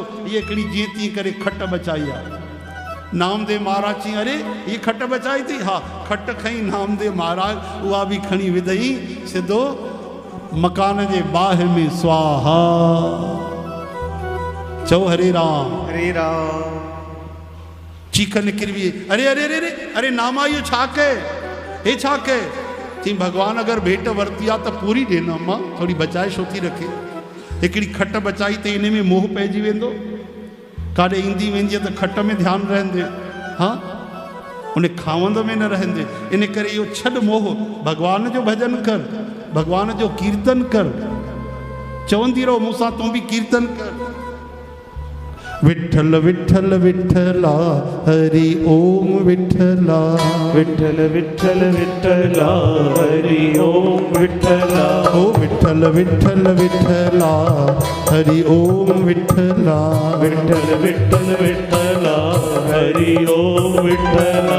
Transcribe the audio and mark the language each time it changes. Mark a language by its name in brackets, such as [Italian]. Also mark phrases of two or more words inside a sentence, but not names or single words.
[Sindhi] इहे हिकिड़ी जीअं तीअं करे खट बचाई आहे। नामदेव महाराज चई, अरे ये खट बचाई थी? हा, खट खई नामदेव महाराज, उहा बि खणी विधई सिधो मकान जे बाहि में स्वाहा। चओ हरे राम हरे राम। चीख निकिरी वई, अरे अरे अरे अरे अरे नामा इहो छा कए, हे छा कए? चई भगवान अगरि भेंट वरिती आहे त पूरी ॾे न अम्मा, थोरी बचाए छो थी रखे। हिकिड़ी खट बचाई त इन में मोह पइजी वेंदो, काॾे ईंदी वेंदी त खट में ध्यानु रहंदे, हाँ उन खावंद में न रहंदे। इन करे इहो छॾ मोह, भगवान जो भजन कर, भगवान जो कीर्तन कर। चवंदी रहो मूंसां, तूं बि कीर्तन कर। [Marathi] विठल विठल विठला हरि ओम विठला, विठल विठल विठला हरि ओम विठला, ओ विठल विठल विठला हरि ओम विठला, विठल विठल विठला हरि ओम विठला,